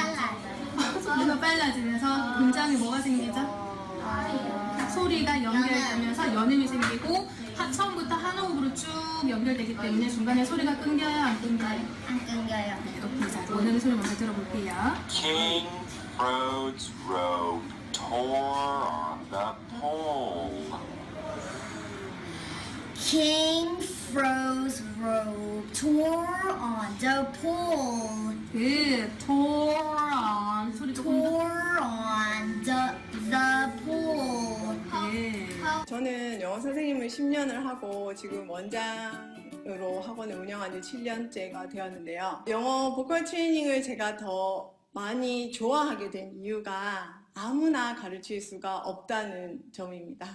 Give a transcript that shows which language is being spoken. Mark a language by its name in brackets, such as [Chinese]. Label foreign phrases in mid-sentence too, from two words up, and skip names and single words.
[Korean] 속도가 빨라지면서 문장에 뭐가 생기죠? 소리가 연결되면서 연음이 생기고, 처음부터 한 호흡으로 쭉 연결되기 때문에 중간에 소리가 끊겨요, 안 끊겨요? 안 끊겨요. 자, 원어민 소리 먼저 들어볼게요. [English] King Frode's robe tore on the pole. King Frode's robe tore on the pole. [Korean] 그 [English] tore on [Korean] 소리 조금 더. [English] Tore on the pole. [Korean] 네. 저는 영어 선생님을 10년을 하고 지금 원장으로 학원을 운영한 지 7년째가 되었는데요. 영어 보컬 트레이닝을 제가 더 많이 좋아하게 된 이유가 아무나 가르칠 수가 없다는 점입니다.